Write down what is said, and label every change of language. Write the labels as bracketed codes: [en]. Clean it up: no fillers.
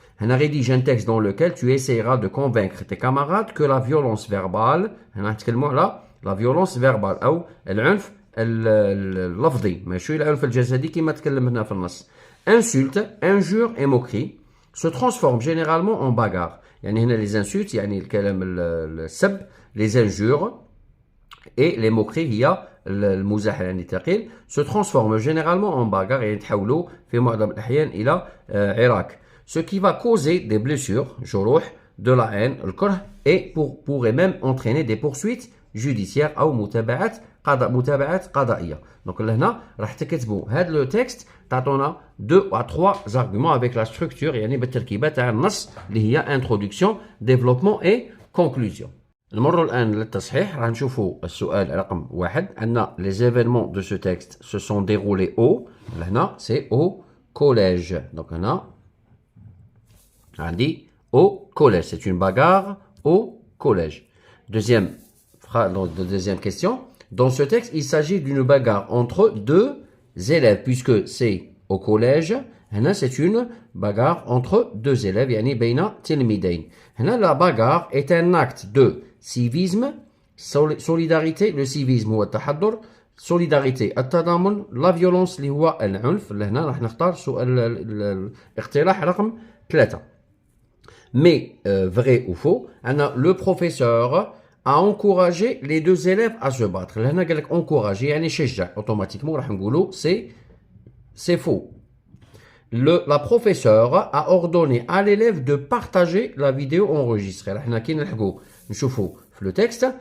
[fr] On a rédigé un texte dans lequel tu essaieras de convaincre tes camarades que la violence verbale, la violence verbale, ou [ar] العنف اللفظي ماشي العنف الجسدي كما تكلمنا في النص. [fr] Insulte, injure et moquerie se transforment généralement en bagarre. [ar] يعني هنا [fr] les insultes [ar] يعني الكلام السب, [fr] les injures et les moqueries [ar] هي المزاح يعني الثقيل [fr] se transforment généralement en bagarre [ar] يعني يتحولوا في معظم الأحيان إلى عراك. [fr] Ce qui va causer des blessures, جروح, de la haine, الكره, et pourrait même entraîner des poursuites judiciaires [ar] أو متابعات قضائية. Donc هنا راح تكتبوا هذا لو تكست تعطونا [fr] 2 à 3 arguments avec la structure [ar] يعني بالتركيبة تاع النص اللي هي [fr] introduction, développement et conclusion. [ar] نمر الآن للتصحيح. راح نشوفوا السؤال رقم 1. [fr] أن les événements de ce texte se sont déroulés au, هنا c'est au collège. Donc [ar] هنا عندي [fr] au collège, c'est une bagarre au collège. Deuxième question. Dans ce texte, il s'agit d'une bagarre entre deux élèves, puisque c'est au collège. هنا c'est une bagarre entre deux élèves, [ar] يعني بين تلميذين. [fr] هنا la bagarre est un acte de civisme, solidarité. Le civisme [ar] هو التحضر, [fr] solidarité التضامن, la violence [ar] اللي هو العنف. هنا راح نختار الاقتراح رقم 3. [fr] Mais vrai ou faux, le professeur a encouragé les deux élèves à se battre. [ar] هنا قال لك encourager يعني شجع, automatiquement راح نقولوا [fr] c'est faux. La professeure a ordonné à l'élève de partager la vidéo enregistrée. [ar] راح كي نلحقوا نشوفوا في [fr] le texte.